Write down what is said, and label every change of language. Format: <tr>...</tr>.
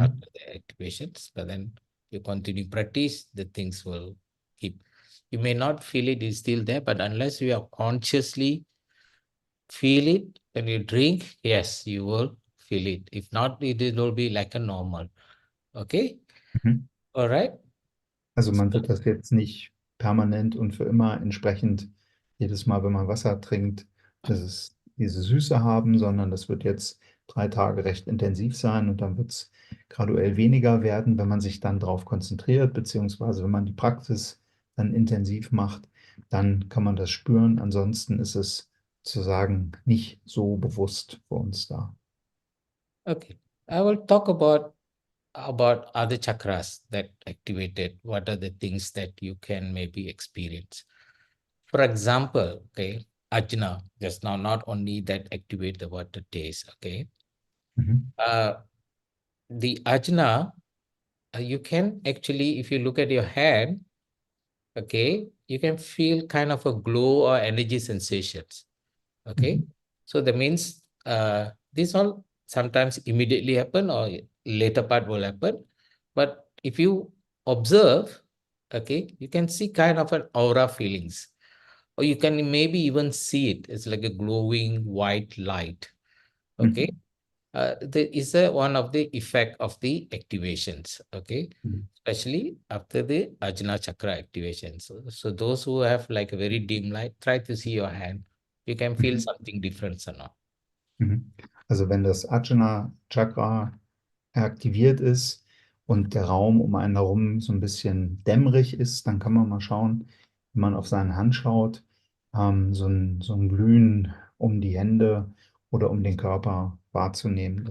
<en>After the activations, but then you continue practice, the things will keep. You may not feel it is still there, but unless you are consciously feel it when you drink, yes, you will feel it. If not, it will be like a normal. Okay. Mhm. All right.</en> <de>Also man wird das jetzt nicht permanent und für immer entsprechend jedes Mal, wenn man Wasser trinkt, dass es diese Süße haben, sondern das wird jetzt 3 Tage recht intensiv sein und dann wird es graduell weniger werden, wenn man sich dann darauf konzentriert, beziehungsweise wenn man die Praxis dann intensiv macht, dann kann man das spüren. Ansonsten ist es sozusagen nicht so bewusst für uns da.</de> <en>Okay. I will talk about other chakras that activated. What are the things that you can maybe experience? For example, okay, ajna, just now, not only that activate the water taste, okay. Mhm. The ajna, you can actually, if you look at your hand, okay, you can feel kind of a glow or energy sensations. Okay. Mhm. So that means this all sometimes immediately happen or later part will happen. But if you observe, okay, you can see kind of an aura feelings. Or you can maybe even see it. It's like a glowing white light. Okay. Mhm. There is a one of the effect of the activations. Okay, Mhm. especially after the Ajna Chakra activation. So those who have like a very dim light, try to see your hand. You can feel Mhm. something different or not. Mhm.</en> <de>Also wenn das Ajna Chakra aktiviert ist und der Raum um einen herum so ein bisschen dämmerig ist, dann kann man mal schauen, wenn man auf seine Hand schaut, so ein Glühen um die Hände oder um den Körper wahrzunehmen.</de>